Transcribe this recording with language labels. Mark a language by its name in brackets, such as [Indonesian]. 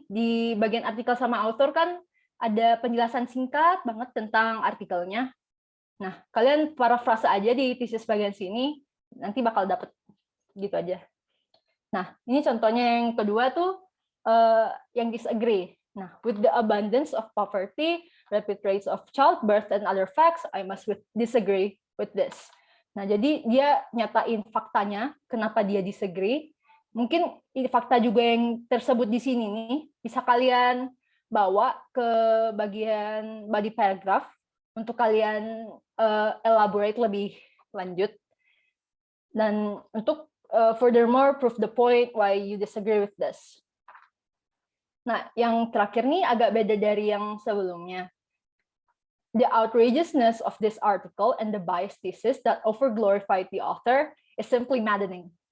[Indonesian] Di bagian artikel sama author kan ada penjelasan singkat banget tentang artikelnya. Nah, kalian parafrase aja di tesis bagian sini, nanti bakal dapet gitu aja. Nah, ini contohnya yang kedua tuh yang disagree. [English] Nah, with the abundance of poverty, rapid rates of childbirth, and other facts, I must disagree with this. [Indonesian] Nah, jadi dia nyatain faktanya, kenapa dia disagree. Mungkin fakta juga yang tersebut di sini nih, bisa kalian bawa ke bagian body paragraph untuk kalian elaborate lebih lanjut. Dan untuk [English] furthermore prove the point why you disagree with this. [Indonesian] Nah, yang terakhir nih agak beda dari yang sebelumnya. [English] The outrageousness of this article and the biased thesis that overglorified the author is simply maddening.